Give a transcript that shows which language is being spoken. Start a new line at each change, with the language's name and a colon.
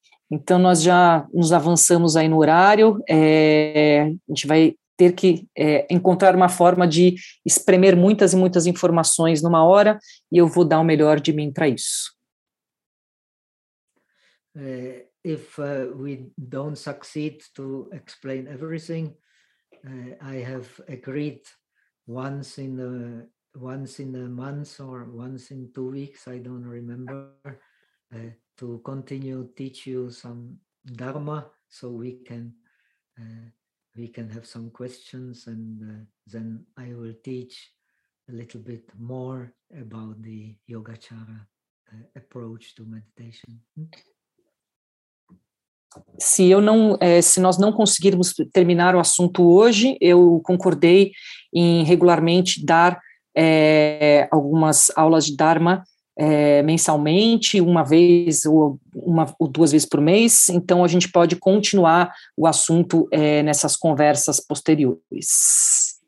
Portuguese: Então, nós já nos avançamos aí no horário. A gente vai ter que encontrar uma forma de espremer muitas e muitas informações numa hora, e eu vou dar o melhor de mim para isso.
English: If we don't succeed to explain everything, I have agreed once in a month or once in 2 weeks, I don't remember, to continue teach you some dharma so we can have some questions and then I will teach a little bit more about the Yogacara approach to meditation.
Portuguese: Se nós não conseguirmos terminar o assunto hoje, eu concordei em regularmente dar algumas aulas de Dharma mensalmente, uma vez ou duas vezes por mês, então a gente pode continuar o assunto nessas conversas posteriores.